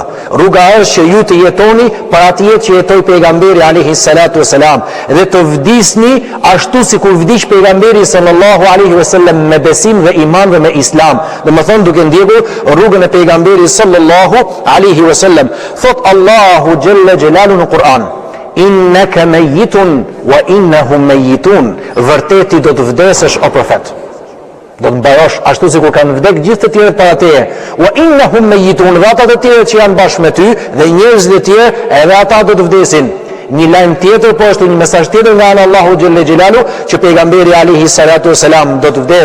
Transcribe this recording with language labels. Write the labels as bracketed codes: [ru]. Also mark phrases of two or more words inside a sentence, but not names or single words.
[sq] Rruga është që ju të jetoni për atë jetë që jetoi pejgamberi [ar] عليه الصلاة والسلام [sq] dhe të vdisni ashtu sikur vdiq pejgamberi [ar] صلى الله عليه وسلم [sq] me besim dhe iman dhe me islam. Domethënë duke ndjekur rrugën e pejgamberit [ar] صلى الله عليه وسلم. [sq] Thot Allahu [ar] جل جلاله [sq] në Kur'an: [ar] "إنك ميت وإنهم ميتون." [sq] Vërteti do të vdesësh o profet. do të mbarosh ashtu si kur kanë vdek gjithë të tjerët para teje. [ar] وإنهم ميتون, [sq] dhe ata të tjerët që janë bashkë me ty dhe njerëzit e tjerë edhe ata do të vdesin. Një lajm tjetër po është një mesazh tjetër nga ana Allahu [ar] جل جلاله [sq] që pejgamberi [ar] عليه الصلاة والسلام [sq] do të vdes.